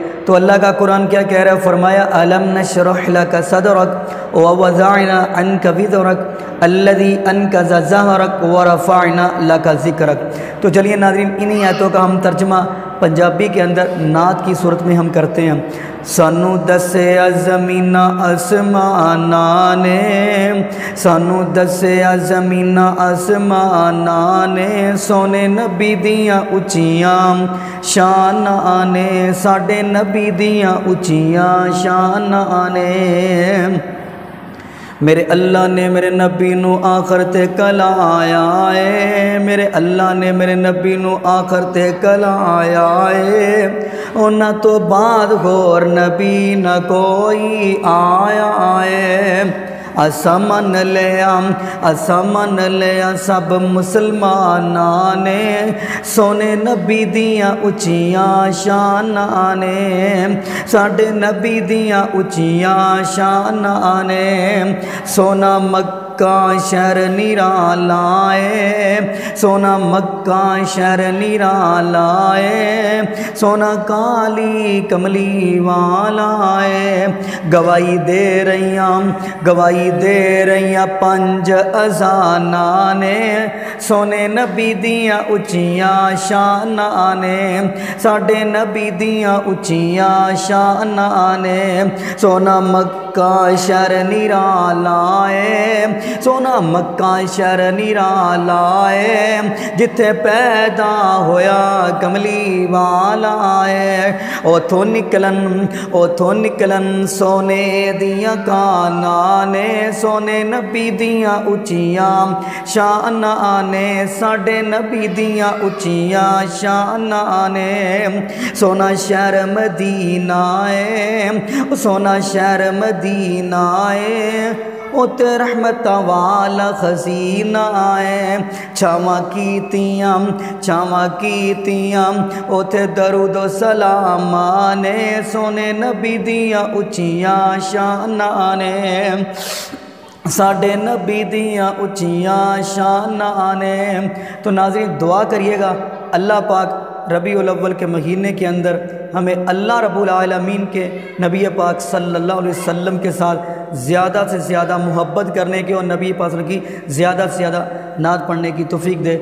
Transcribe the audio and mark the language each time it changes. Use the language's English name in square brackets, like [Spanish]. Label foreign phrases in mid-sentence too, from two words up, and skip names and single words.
[Urdu] تو اللہ کا قرآن کیا کہہ رہا ہے؟ فرمایا [Arabic] الم نشرح لک صدرک ووضعنا عنک وزرک الذی انقض ظہرک ورفعنا لک ذکرک۔ [Urdu] تو چلیے ناظرین، انہی آیتوں کا ہم ترجمہ پنجابی کے اندر نعت کی صورت میں ہم کرتے ہیں۔ [Punjabi] سانو دسیا زمین آسماناں نے، سانو دسیا زمین آسماناں نے، سونے نبی دیاں اچیاں شاناں نے، ساڈے نبی دیاں اچیاں شاناں نے۔ میرے اللہ نے میرے نبی نو آخر تے کلایا ہے، میرے اللہ نے میرے نبی نو آخر تے کلایا ہے، انہاں تو بعد ہور نبی نہ کوئی آیا ہے۔ اساں من لیا سب مسلماناں نے، سونے نبی دیاں اچیاں شاناں نے، ساڈے نبی دیاں اچیاں شاناں نے۔ سونا مکہ شہر نرالا ہے، سونا مکہ شہر نرالا ہے، سونا کالی کملی والا ہے۔ گواہی دے رہیاں پنج اذاناں نے، سونے نبی دیاں اچیاں شاناں نے، ساڈے نبی دیاں اچیاں شاناں نے۔ سونا مکہ شہر نرالا ہے، سونا مکہ شہر نرالا ہے، جتھے پیدا ہویا کملی والا ہے۔ اوتھوں نکلن سونے دیاں کاناں نے، سونے نبی دیاں اچیاں شاناں نے، ساڈے نبی دیاں اچیاں شاناں نے۔ سونا شہر مدینہ ہے، سونا شہر مدینہ ہے، اوتے رحمتاں والا خزینہ ہے۔ چھاواں کیتیاں اوتے درود و سلام نے، سونے نبی دیاں اچیاں شاناں نے، ساڈے نبی دیاں اچیاں شاناں نے۔ [Urdu] تو ناظرین دعا کریے گا اللہ پاک ربیع الاول کے مہینے کے اندر ہمیں اللہ رب العالمین کے نبی پاک [Arabic] صلی اللہ علیہ وسلم [Urdu] کے ساتھ زیادہ سے زیادہ محبت کرنے کی اور نبی پاک [Arabic] صلی اللہ علیہ وسلم [Urdu] کی زیادہ سے زیادہ نعت پڑھنے کی توفیق دے۔